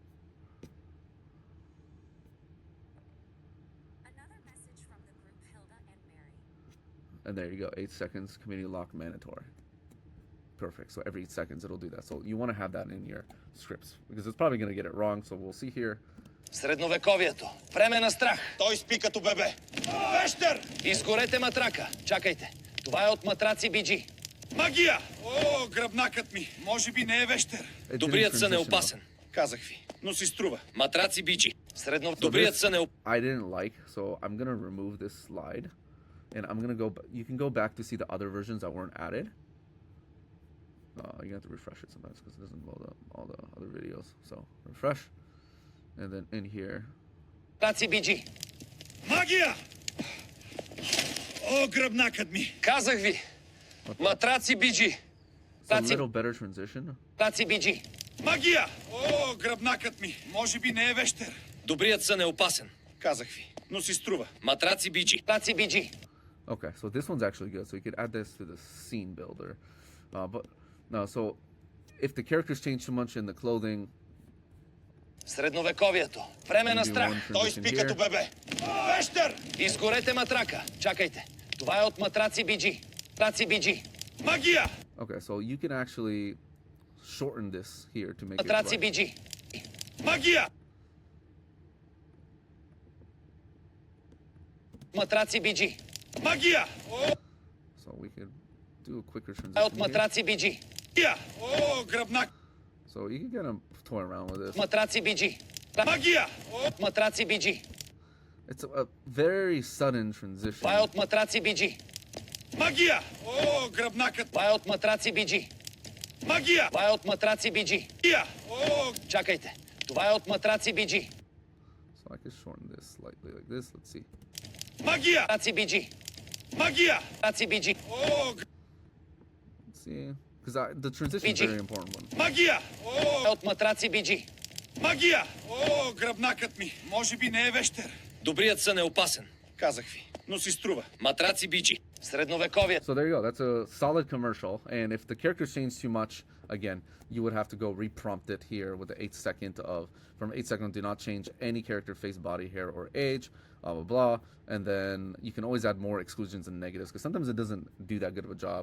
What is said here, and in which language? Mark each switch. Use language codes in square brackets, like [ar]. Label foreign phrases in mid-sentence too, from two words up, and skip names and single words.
[en] Another message from the group Hilda and Mary. And there you go, 8 seconds, community lock mandatory. Perfect. So every 8 seconds it'll do that. So you want to have that in your scripts because it's probably going to get it wrong. So we'll see here. [bg] Средновековието. Време на страх. Той спи като бебе. Вещер! Изгорете матрака. Чакайте. Това е от матраци BG. Магия! О, гръбнакът ми. Може би не е вещер. Добрият сън е опасен. Казах ви. Но си струва. Матраци BG. Добрият сън е опасен. [en] I didn't like, so I'm going to remove this slide. And I'm going to go, you can go back to see the other versions that weren't added. You have to refresh it sometimes because it doesn't load up all the other videos. So refresh. And then in here. [bg] Матраци BG. Магия! О, гръбнакът ми. Казах ви. Матраци BG. [en] A little better transition. Матраци BG. Магия! О, гръбнакът ми. Може би не е вещер. Добрият сън е опасен. Казах ви. Но си струва. Матраци BG. Матраци BG. Okay, so this one's actually good. So you could add this to the scene builder. But no, so if the characters change too much in the clothing. Средновековието. Време на страх. Той спи като бебе. Вещер! Изгорете матрака. Чакайте. Това е от матраци BG. Матраци BG. Магия! Okay, so you can actually shorten this here to make it Matraci right. [bg] BG. Магия! Матраци BG. Магия! [en] So we could do a quicker [bg] От [en] transition here. [bg] Матраци BG. Магия! О, гръбнак. [en] So you can get them toying around with this. [bg] Матраци BG. Магия! Матраци BG. [en] It's a very sudden transition. [bg] Това е от Матраци BG. Магия! О, гръбнакът! Това е от Матраци BG. Магия! Това е от Матраци BG. Магия! О, чакайте. Това е от Матраци BG. [en] So I can shorten this slightly like this. Let's see. [bg] Магия! Матраци BG. Магия! Матраци BG. О, [en] Let's see. Because the transition is a BG. very important one. [bg] Магия! О, от Матраци BG. Магия! О, гръбнакът ми. Може би не е вещер. Добрият сън е опасен. Казах ви, но си струва. Матраци BG. Средновековие. [en] So there you go. That's a solid commercial. And if the characters change too much, again, you would have to go reprompt it here with the 8-second of, from 8-second, do not change any character, face, body, hair, or age, blah, blah, blah. And then you can always add more exclusions and negatives because sometimes it doesn't do that good of a job.